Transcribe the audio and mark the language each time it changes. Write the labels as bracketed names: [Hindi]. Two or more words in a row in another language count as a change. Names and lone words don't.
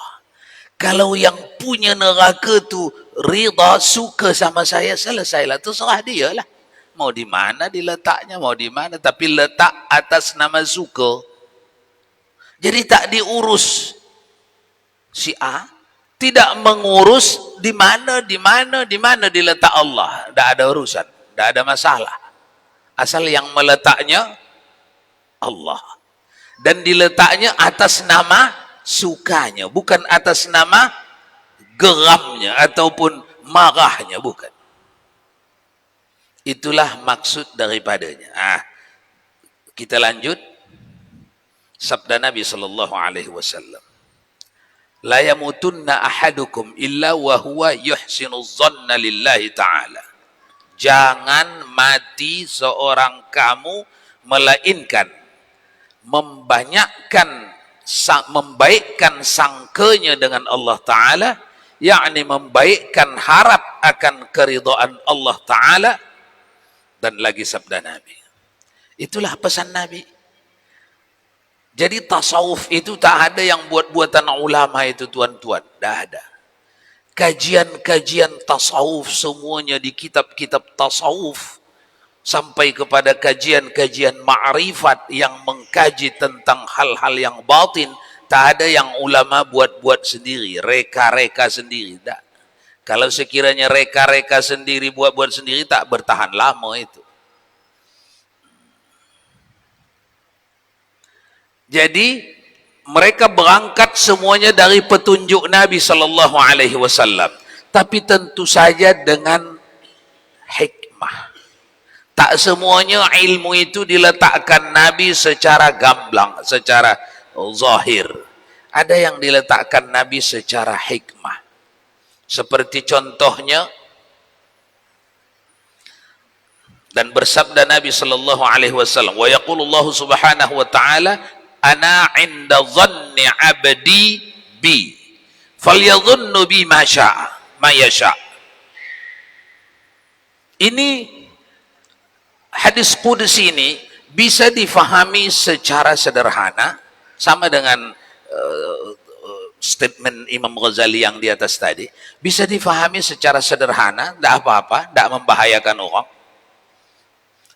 [Malay] Kalau yang punya neraka tu ridha, suka sama saya, selesailah, terserah dia lah. Mau di mana diletaknya, mau di mana, tapi letak atas nama suka. Jadi tak diurus. Si A tidak mengurus di mana diletak Allah. Tak ada urusan, tak ada masalah. Asal yang meletaknya Allah. Dan diletaknya atas nama sukanya, bukan atas nama geramnya ataupun marahnya, bukan. Itulah maksud daripadanya. Kita lanjut. Sabda Nabi [Arabic] صلى الله عليه وسلم. لا يموتن أحدكم إلا وهو يحسن الظن لله تعالى. [Malay] Jangan mati seorang kamu melainkan membaikkan sangkanya dengan Allah Ta'ala, yakni membaikkan harap akan keridhaan Allah Ta'ala. Dan lagi sabda Nabi. Itulah pesan Nabi. Jadi tasawuf itu tak ada yang buat-buatan ulama itu tuan-tuan. Tak ada. Kajian-kajian tasawuf semuanya di kitab-kitab tasawuf. Sampai kepada kajian-kajian ma'rifat yang mengkaji tentang hal-hal yang batin. Tak ada yang ulama buat-buat sendiri. Reka-reka sendiri. Tak. Kalau sekiranya reka-reka sendiri, buat-buat sendiri, tak bertahan lama itu. Jadi mereka berangkat semuanya dari petunjuk Nabi [Arabic] صلى الله عليه وسلم, [Malay] tapi tentu saja dengan hikmah. Tak semuanya ilmu itu diletakkan Nabi secara gamblang, secara zahir. Ada yang diletakkan Nabi secara hikmah. Seperti contohnya, dan bersabda Nabi [Arabic] صلى الله عليه وسلم ويقول الله سبحانه وتعالى أنا عند ظن عبدي بي فليظن بي ما يشاء. [Malay] Ini hadis qudsi ini bisa difahami secara sederhana, sama dengan statement Imam Ghazali yang di atas tadi, bisa difahami secara sederhana, tidak apa-apa, tidak membahayakan orang.